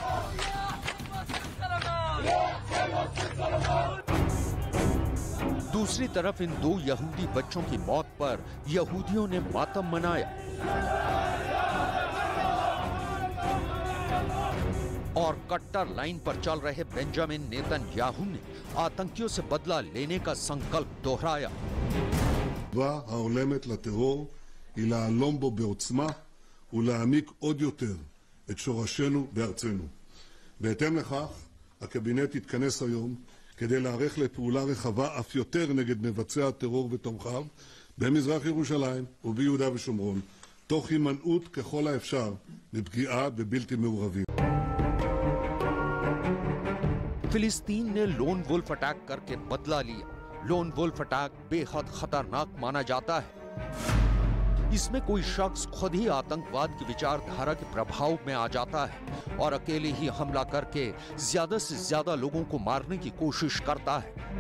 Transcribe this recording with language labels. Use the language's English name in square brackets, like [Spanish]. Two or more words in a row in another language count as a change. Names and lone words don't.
[Hindi] दूसरी तरफ इन 2 यहूदी बच्चों की मौत पर यहूदियों ने मातम मनाया और कट्टर लाइन पर चल रहे बेंजामिन नेतन्याहू ने आतंकियों से बदला लेने का संकल्प दोहराया। [Hebrew] התגובה ההולמת לטרור היא להלום בו בעוצמה ולהעמיק עוד יותר את שורשינו בארצנו. בהתאם לכך, הקבינט יתכנס היום כדי להיערך לפעולה רחבה אף יותר נגד מבצע הטרור ותומכיו במזרח ירושלים וביהודה ושומרון, תוך הימנעות ככל האפשר מפגיעה בבלתי מעורבים. [Hindi] फिलिस्तीन ने [English] lone wolf attack [Hindi] करके बदला लिया। [English] lone wolf attack [Hindi] बेहद खतरनाक माना जाता है। इसमें कोई शख्स खुद ही आतंकवाद की विचारधारा के प्रभाव में आ जाता है और अकेले ही हमला करके ज्यादा से ज्यादा लोगों को मारने की कोशिश करता है।